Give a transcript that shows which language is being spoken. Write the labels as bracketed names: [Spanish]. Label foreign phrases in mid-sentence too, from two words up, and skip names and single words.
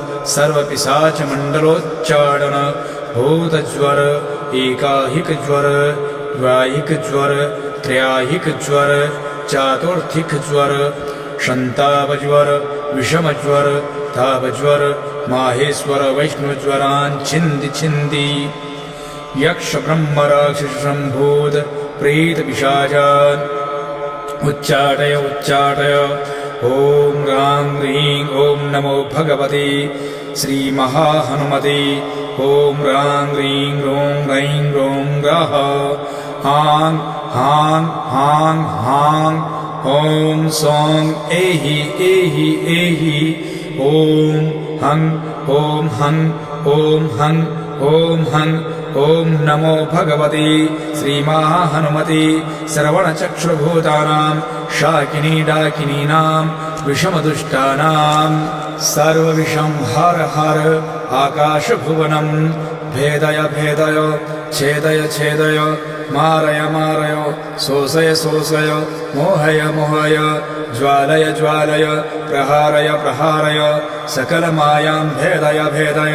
[Sanskrit] सर्वपिशाचमण्डलोच्चाटन भूतज्वर एकाहिक ज्वर द्वाहिक ज्वर त्रयाहिक ज्वर चातुर्थिक ज्वर शन्तापज्वर विषमज्वर तापज्वर माहेश्वर वैष्णवज्वरान् छिन्ति छिन्ति यक्ष ब्रह्म राक्षस सम्भूत प्रेत पिशाचान् उच्चाटय उच्चाटय। ओम ह्रां ह्रीं ओम नमो भगवते श्री महाहनुमते ओम ह्रां ह्रीं ह्रों ह्रैं ह्रों ग्रह हां हां हां हां ओम सौं एहि एहि एहि ओम हं ओम हं ओम हं ओम हं। ओम नमो भगवते श्री महाहनुमते श्रवणचक्षुर्भूतानां शाकिनी डाकिनीनां विषमदुष्टानां सर्वविषं हर हर आकाशभुवनं भेदय भेदय छेदय छेदय मारय मारय शोषय शोषय मोहय मोहय ज्वालय ज्वालय प्रहारय प्रहारय सकलमायां भेदय भेदय।